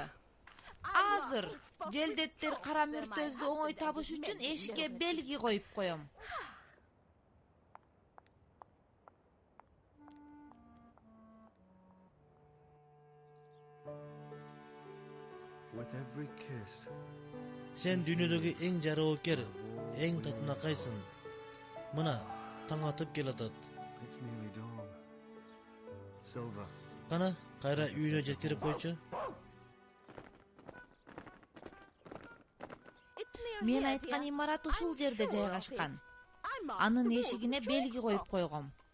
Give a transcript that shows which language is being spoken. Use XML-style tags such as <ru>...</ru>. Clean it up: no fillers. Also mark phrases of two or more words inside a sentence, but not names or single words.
<ky>Азыр желдеттер кара мүртөздү оңой табыш үчүн эшикке белги коюп коем.</ky> <en>with every kiss.</en> <ky>Сен дүйнөдөгү эң жароокер, эң татынакайсың. Мына таң атып келатат.</ky> <en>It's nearly dawn. Silver,</en> <ky>Кана, кайра үйүнө жеткирип койчу. Мен айткан имарат ушул жерде жайгашкан. Анын эшигине белги коюп койгом.</ky>